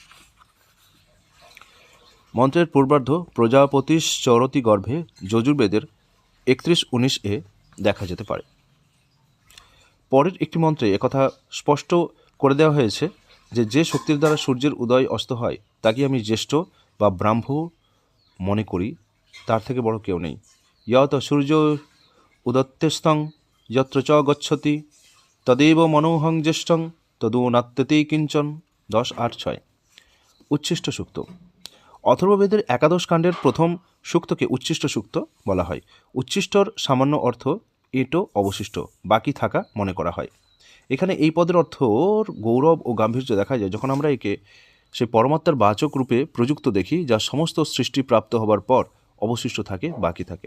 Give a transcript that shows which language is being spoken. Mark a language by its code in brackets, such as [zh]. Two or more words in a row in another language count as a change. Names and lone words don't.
[bn] মন্ত্রের পূর্বার্ধ [sa] প্রজাপতিশ্চরতি গর্ভে [bn] যজুর্বেদের 31:19 দেখা যেতে পারে। পরের একটি মন্ত্রে একথা স্পষ্ট করে দেওয়া হয়েছে যে শক্তির দ্বারা সূর্যের উদয় অস্ত হয় তাকে আমি জ্যেষ্ঠ বা ব্রাহ্ম মনে করি, তার থেকে বড় কেউ নেই। [sa] যত সূর্য উদত্তেস্তং যত্র চ গচ্ছতি তদেব মনোহং জ্যেষ্ঠং তদু নাত্যতে কিঞ্চন। [bn] 10:8-6। উচ্ছিষ্ট সূক্ত। অথর্ববেদের একাদশ কাণ্ডের প্রথম সূক্তকে উচ্ছিষ্ট সূক্ত বলা হয়। উচ্ছিষ্টর সামান্য অর্থ এটো অবশিষ্ট, বাকি থাকা মনে করা হয়। এখানে এই পদের অর্থ গৌরব ও গাম্ভীর্য দেখা যায় যখন আমরা একে সেই পরমাত্মার বাচক রূপে প্রযুক্ত দেখি, যা সমস্ত সৃষ্টি প্রাপ্ত হবার পর অবশিষ্ট থাকে, বাকি থাকে।